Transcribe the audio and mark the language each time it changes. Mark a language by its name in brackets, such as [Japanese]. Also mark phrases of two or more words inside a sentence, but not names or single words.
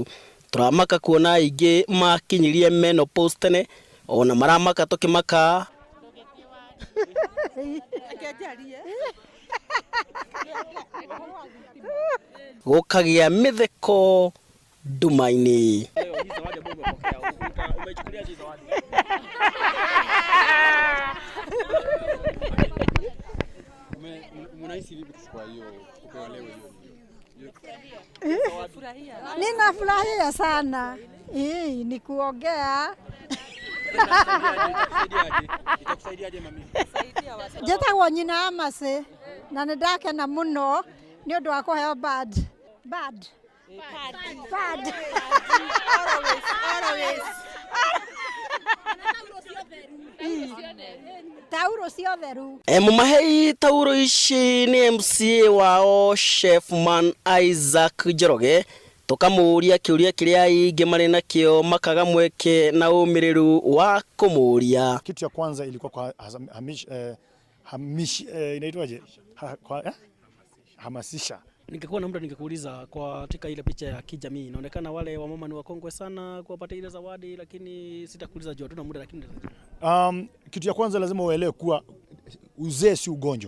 [Kikuyu] Turamaka kuona aingi makinyirie menopause tene ona maramaka tukimaka gukagia mitheko ndumaini. [Swahili] Ninafurahia sana. Ni kuongea. Itakusaidiaje mami? [Kikuyu] Njĩtagwo nyina Amase na nĩ ndakena mũno nĩ ũndũ wa kũheo bad. Tauro cia ũtheru. Mumahei tauro ici ni MCA wao Chefman Isaac Njoroge tukamuria kiuria kiria ingi mari nakio makaga mweke na umiriru wa kumuria. [Swahili] Kitu ya kwanza ilikuwa kwa inaitwaje? Hamasisha. Ningekuwa na muda ningekuuliza kwa katika ile picha ya kijamii inaonekana wale wamama ni wakongwe sana kuwapata ile zawadi, lakini sitakuuliza juu hatuna muda, lakini kitu ya kwanza lazima uelewe kuwa uzee si ugonjwa.